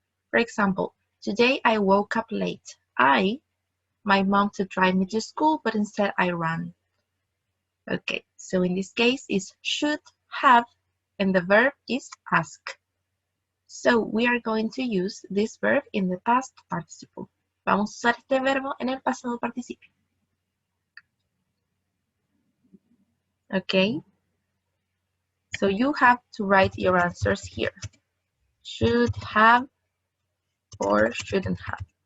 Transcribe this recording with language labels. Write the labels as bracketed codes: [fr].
[en] For example, today I woke up late. My mom to drive me to school, but instead I ran. Okay, so in this case is should have, and the verb is ask. So we are going to use this verb in the past participle. [es] Vamos a usar este verbo en el pasado participio. [en] Okay, so you have to write your answers here. Should have or shouldn't have.